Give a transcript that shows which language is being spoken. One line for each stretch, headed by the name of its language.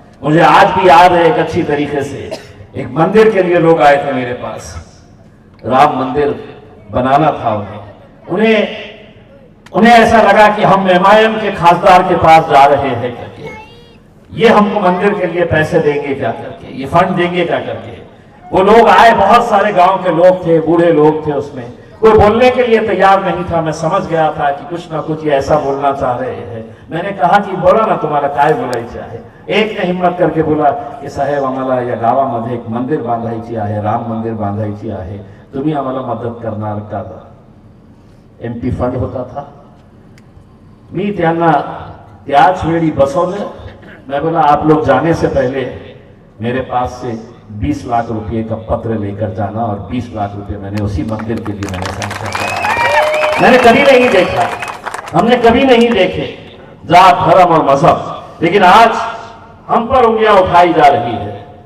Hindi: मुझे आज भी याद है एक अच्छी तरीके से, एक मंदिर के लिए लोग आए थे मेरे पास, राम मंदिर बनाना था उन्हें ऐसा लगा कि हम एमआईएम के खासदार के पास जा रहे हैं करके, ये हमको मंदिर के लिए पैसे देंगे क्या करके, ये फंड देंगे क्या करके. वो लोग आए, बहुत सारे गांव के लोग थे, बूढ़े लोग थे, उसमें कोई बोलने के लिए तैयार नहीं था. मैं समझ गया था कि कुछ ना कुछ ये ऐसा बोलना चाह रहे हैं. मैंने कहा कि बोला ना,
Marathi: तुम्हाला काय बोलायचे आहे.
Hindi: एक ने हिम्मत करके बोला की
Marathi: साहेब आम्हाला या गावामध्ये एक मंदिर बांधायची आहे, राम मंदिर बांधायची आहे, तुम्ही आम्हाला मदत करणार का.
Hindi: एमपी फंड होता था.
Marathi: मी त्यांना त्याच वेळी बसवलं.
Hindi: मैं बोला आप लोग जाने से पहले मेरे पास से 20 लाख रुपए का पत्र लेकर जाना, और 20 लाख रुपए मैंने उसी मंदिर के लिए मैंने सैंक्शन करा. मैंने कभी नहीं देखा हमने कभी नहीं देखे जात धर्म और मजहब, लेकिन आज हम पर उंगलियां उठाई जा रही है।